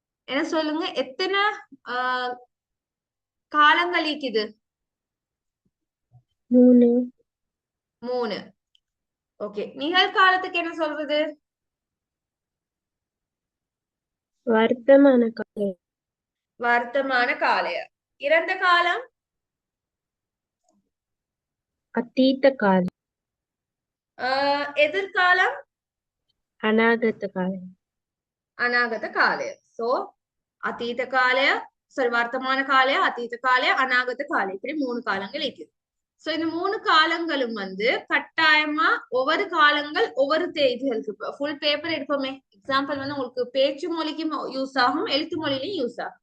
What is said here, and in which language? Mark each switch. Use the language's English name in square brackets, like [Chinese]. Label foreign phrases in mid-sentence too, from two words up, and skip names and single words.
[Tamil] என்ன சொல்லுங்க, எத்தனை காலங்கள் இருக்குது? 3 3. ஓகே, நிகழ்காலத்துக்கு என்ன சொல்றது? வர்த்தமான காலம் [Sinhala] වර්තමාන කාලය. [Tamil] இறந்த காலம்? [Sinhala] අතීත කාලය [Tamil] எதிர்காலம்? [Sinhala] අනාගත කාලය අනාගත කාලය. [Tamil] சோ [Sinhala] අතීත කාලය, [Tamil] சாரி [Sinhala] වර්තමාන කාලය, අතීත කාලය, අනාගත කාලය, [Tamil] இப்படி 3 காலங்கள் இருக்குது. சோ இந்த 3 காலங்களும் கட்டாயமா ஒவ்வொரு காலங்கள் ஒவ்வொரு தேதிகளுக்கு [English] full paper [Tamil] எடுப்போமே. எக்ஸாம்பிள் உங்களுக்கு பேச்சு மொழிக்கும் யூஸ் ஆகும், எழுத்து மொழிலையும் யூஸ் ஆகும்.